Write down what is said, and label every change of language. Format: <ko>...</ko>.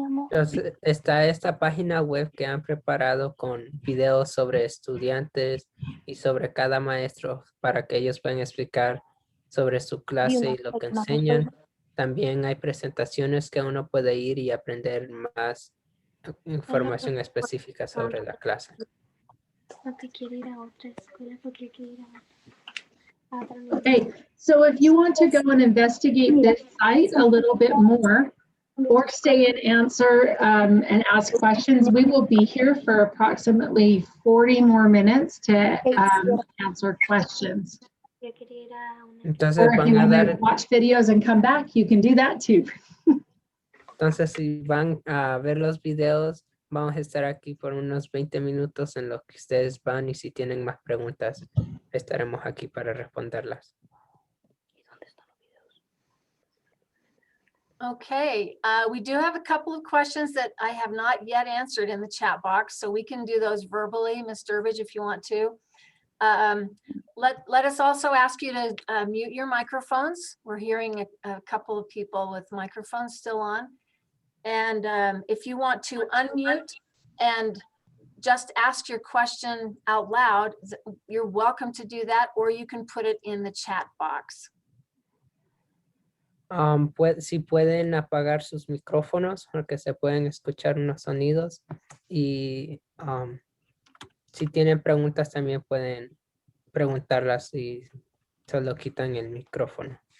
<es>Entonces, está esta página web que han preparado con videos sobre estudiantes y sobre cada maestro para que ellos puedan explicar sobre su clase y lo que enseñan. También hay presentaciones que uno puede ir y aprender más información específica sobre la clase. No te quiero ir a otra escuela porque quiero ir a</es> <en>Okay, so if you want to go and investigate this site a little bit more, or stay and answer and ask questions, we will be here for approximately 40 more minutes to answer questions.</en> <es>Entonces</es> <en>Or if</en> <es>van</es> <en>you</en> <es>a</es> <en>want to</en> <es>dar,</es> <en>watch videos and come back, you can do that too.</en> <es>entonces si van a ver los videos, vamos a estar aquí por unos 20 minutos en lo que ustedes van y si tienen más preguntas, estaremos aquí para responderlas.</es> <en>Okay, we do have a couple of questions that I have not yet answered in the chat box, so we can do those verbally, Ms. Durbridge, if you want to. Let us also ask you to mute your microphones. We're hearing a couple of people with microphones still on. And if you want to unmute and just ask your question out loud, you're welcome to do that, or you can put it in the chat box.</en> <es>Si pueden apagar sus micrófonos porque se pueden escuchar unos sonidos y si tienen preguntas también pueden preguntarlas y solo quitan el micrófono.</es>